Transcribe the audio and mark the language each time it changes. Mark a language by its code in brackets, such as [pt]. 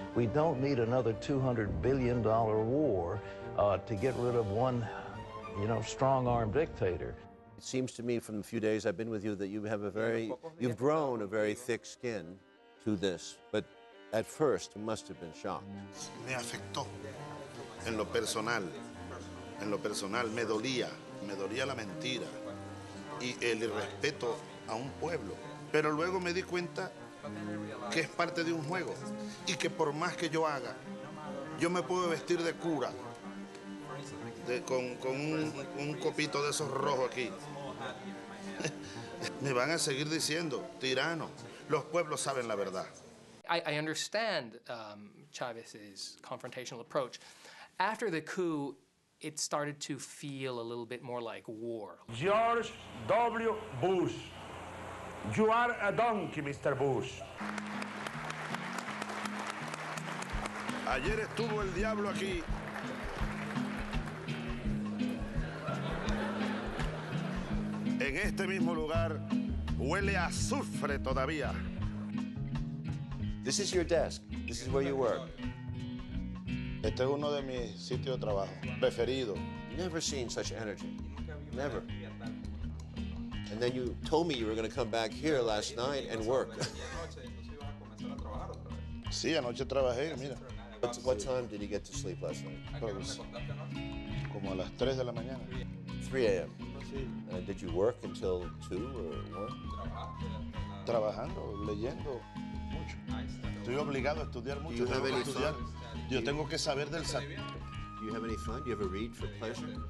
[en] We don't need another $200 billion war to get rid of one, strong-armed dictator. It seems to me from the few days I've been with you that you've grown a very thick skin to this, but at first you must have been shocked. [es] Me afectó en lo personal, me dolía la mentira y el irrespeto a un pueblo. Pero luego me di cuenta que es parte de un juego y que por más que yo haga, yo me puedo vestir de cura, con un copito de esos rojos aquí. Me van a seguir diciendo, tirano. Los pueblos saben la verdad. [en] I understand Chavez's confrontational approach. After the coup, it started to feel a little bit more like war. George W. Bush. You are a donkey, Mr. Bush. [es] Ayer estuvo el diablo aquí. En este mismo lugar huele a azufre todavía. [en] This is your desk. This is where you work. [es] Este es uno de mis sitios de trabajo preferidos. [en] Never seen such energy. Never. And then you told me you were going to come back here last night and work. [es] Sí, anoche trabajé, mira. [en] What time did you get to sleep last night? [es] Pues, como a las 3 de la mañana. [en] 3 a.m. Did you work until 2 or 1? [es] Trabajando, leyendo mucho. Estoy obligado a estudiar mucho. Yo tengo que saber del [en] Do you have any fun? Do you ever read for pleasure?